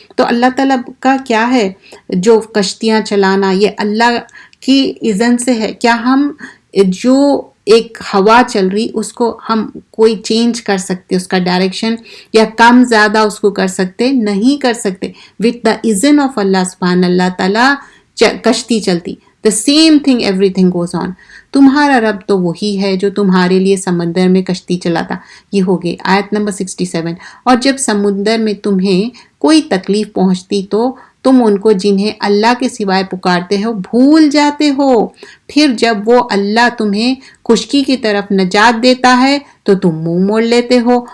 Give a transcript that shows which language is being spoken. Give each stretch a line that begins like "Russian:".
Urdu: تو اللہ تعالیٰ کا کیا ہے جو کشتیاں چلانا، یہ اللہ کی اذن سے ہے. کیا ہم جو ایک ہوا چل رہی اس کو ہم کوئی چینج کر سکتے، اس کا ڈائریکشن یا کم زیادہ اس کو کر سکتے؟ نہیں کر سکتے.
English: with the اذن of اللہ سبحان اللہ تعالیٰ
Urdu: کشتی چلتی.
English: The same thing, everything goes on.
Urdu: تمہارا رب تو وہی ہے جو تمہارے لیے سمندر میں کشتی چلاتا. یہ ہو گئی آیت نمبر 67. اور جب سمندر میں تمہیں کوئی تکلیف پہنچتی تو تم ان کو جنہیں اللہ کے سوائے پکارتے ہو بھول جاتے ہو، پھر جب وہ اللہ تمہیں خشکی کی طرف نجات دیتا ہے تو تم منہ موڑ لیتے ہو.